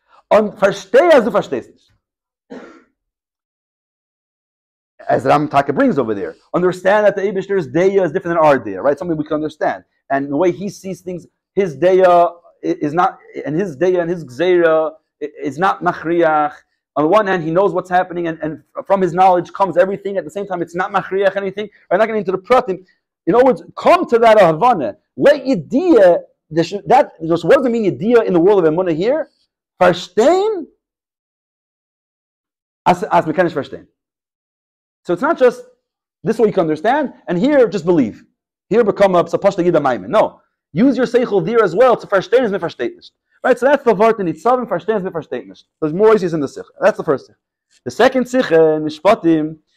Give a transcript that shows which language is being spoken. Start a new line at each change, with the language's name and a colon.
Yiddish: Und versteh as du verstehst nicht.
English: As the Ram Taka brings over there, understand that the Eibishter's Deya is different than our Deya, right? Something we can understand. And the way he sees things, his Deya is not, and his Deya and his Gzeira is not Machriach. On the one hand, he knows what's happening, and from his knowledge comes everything. At the same time, it's not Machriach anything. We're not getting into the Pratim. In other words, come to that Havana. Let Yediah, what does it mean Yediah in the world of Emuna here?
Yiddish: Verstehen, as mechanisch verstehen.
English: So it's not just this way you can understand, and here just believe. Here become a Pashta Yida Maimin. No. Use your Seichel there as well to
Yiddish: verstehen is versteht nicht.
English: Right? So that's the word in Nitzavim,
Yiddish: verstehen is versteht nicht.
English: There's more issues in the Sikh. That's the first Sikh. The second Sikh, Mishpatim,